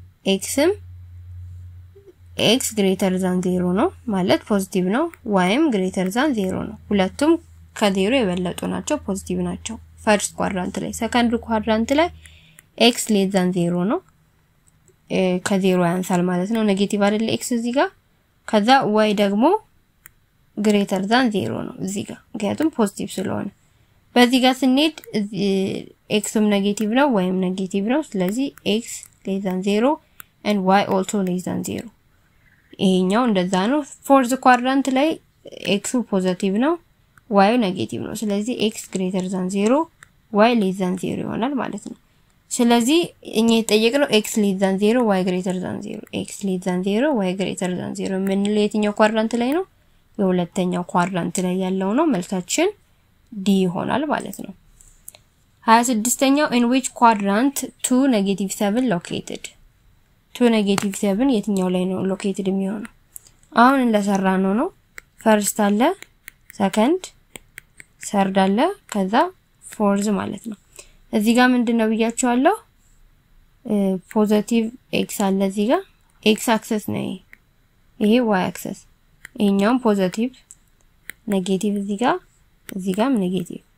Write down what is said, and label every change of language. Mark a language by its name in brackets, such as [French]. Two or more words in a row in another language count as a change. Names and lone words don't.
[English] x greater than 0 [Amharic] ነው ማለት ፖዚቲቭ ነው yም [English] greater than 0 [Amharic] ነው ሁለቱም ከ0 የበለጡ ናቸው ፖዚቲቭ ናቸው [English] first quadrant [Amharic] ላይ [English] second quadrant [Amharic] ላይ [English] x less than 0 [Amharic] ነው ከ0 ያንሳል ማለት ነው ኔጌቲቭ አይደል x እዚህ ጋር ከዛ y ደግሞ [English] greater than 0 [Amharic] ነው እዚህ ጋር ምክንያቱም ፖዚቲቭ ስለሆነ በዚህ ጋር ስንሄድ xም ኔጌቲቭ ነው yም ኔጌቲቭ ነው ስለዚህ [English] x less than 0 and y also less than [Amharic] 0 ይሄኛው እንደዛ ነው [English] fourth quadrant [Amharic] ላይ x ፖዚቲቭ ነው y ኔጌቲቭ ነው ስለዚህ [English] x greater than 0 y less than 0 [Amharic] ይሆናል ማለት ነው ስለዚህ እኛ የጠየቅነው [English] x less than 0 y greater than 0 x less than 0 y greater than 0 [Amharic] ምን ለየትኛው ኳድራንት ላይ ነው የሁለተኛው ኳድራንት ላይ ያለው ነው መልሳችን ዲ ይሆናል ማለት ነው 26ኛው [English] in which quadrant 2 negative 7 located 2 negative 7 [Amharic] የትኛው ላይ ነው located የሚሆነው አሁን እንደሰራነው ነው first አለ [English] second third [Amharic] አለ ከዛ fourth ማለት ነው እዚህ ጋር ምንድነው ብያችኋለሁ ፖዚቲቭ x አለ እዚህ ጋር [English] x axis [Amharic] ነው ይሄ [English] y axis [Amharic] ይሄኛው ፖዚቲቭ ኔጌቲቭ እዚህ ጋርም ኔጌቲቭ